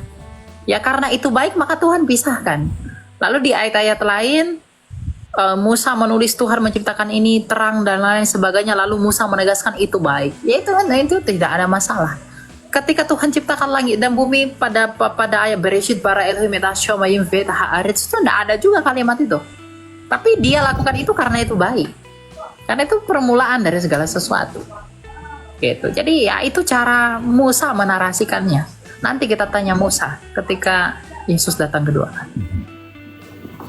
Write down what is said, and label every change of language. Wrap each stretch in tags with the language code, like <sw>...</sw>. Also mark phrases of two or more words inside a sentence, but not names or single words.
<id>Ya karena itu baik maka Tuhan pisahkan. Lalu di ayat-ayat lain Musa menulis Tuhan menciptakan ini terang dan lain sebagainya, lalu Musa menegaskan itu baik. Ya itu tidak ada masalah. Ketika Tuhan ciptakan langit dan bumi pada ayat</id> <he>בראשית ברא אלהים את השמים ואת הארץ,</he> <id>itu tidak ada juga kalimat itu. Tapi dia lakukan itu karena itu baik. Karena itu permulaan dari segala sesuatu. Gitu. Jadi ya itu cara Musa menarasikannya. Nanti kita tanya Musa ketika Yesus datang kedua.</id>